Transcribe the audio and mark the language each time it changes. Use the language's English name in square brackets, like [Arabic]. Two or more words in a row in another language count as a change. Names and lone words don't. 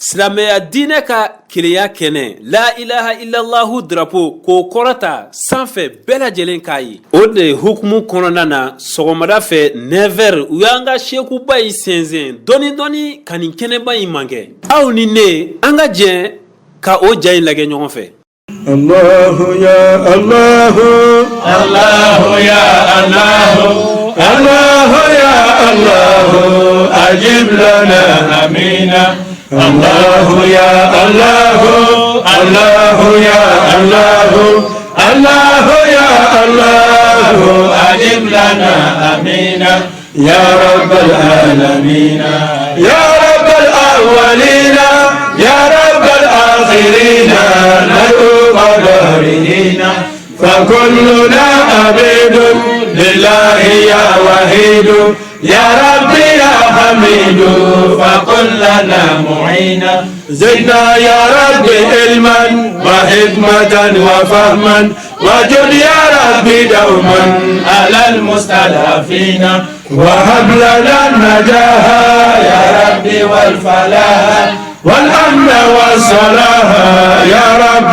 [Bambara] Silamɛya diinɛ ka keleya kɛnɛ la [Arabic] إله إلا الله [Bambara] drapeau k'o kɔrɔta sanfɛ bɛɛ lajɛlen k'a ye. O de hukumu kɔnɔna na sɔgɔmada fɛ 9h u y'an ka Shekuba yi sɛnsɛn dɔɔni ka nin kɛnɛba in mankɛ. Aw ni ne an ka jɛn ka o ja in lajɛ ɲɔgɔn fɛ. [Arabic] الله يا الله الله يا الله الله يا الله أجب لنا آمين الله يا الله الله يا الله الله يا الله أجب لنا آمين يا رب العالمين يا رب الأولين يا رب الآخرين قدرنا فكلنا عبيد لله يا وحيد يا ربي يا حميد فقل لنا معينا زدنا يا ربي علما وحكمة وفهما وجد يا ربي دوما على المستضعفين وهب لنا النجاح يا ربي والفلاح والأمن والصلاح يا رب